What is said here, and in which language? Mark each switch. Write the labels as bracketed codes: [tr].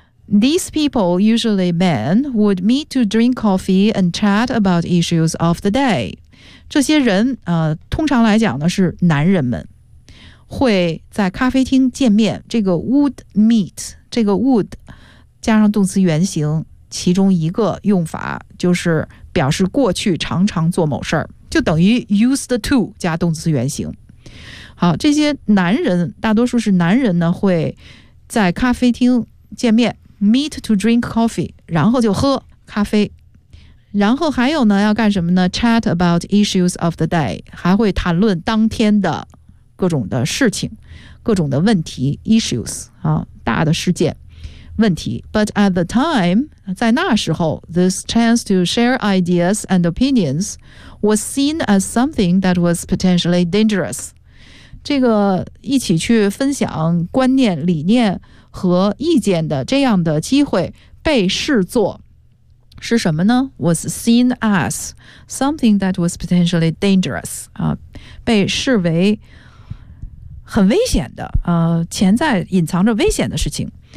[en] These people, usually men, would meet to drink coffee and chat about issues of the day. [zh] 这些人，通常来讲呢，是男人们，会在咖啡厅见面。这个 would meet， 这个 would 加上动词原形，其中一个用法就是表示过去常常做某事儿，就等于 used to 加动词原形。好，这些男人，大多数是男人呢，会在咖啡厅见面。 [en] Meet to drink coffee， [zh] 然后就喝咖啡。然后还有呢，要干什么呢？ [en] Chat about issues of the day， [zh] 还会谈论当天的各种的事情，各种的问题， issues 啊，大的事件问题。 [en] But at the time， [zh] 在那时候， [en] this chance to share ideas and opinions was seen as something that was potentially dangerous。 [zh] 这个一起去分享观念理念和意见的这样的机会被视作是什么呢？ [en] was seen as something that was potentially dangerous， [zh] 啊，被视为很危险的，潜在隐藏着危险的事情。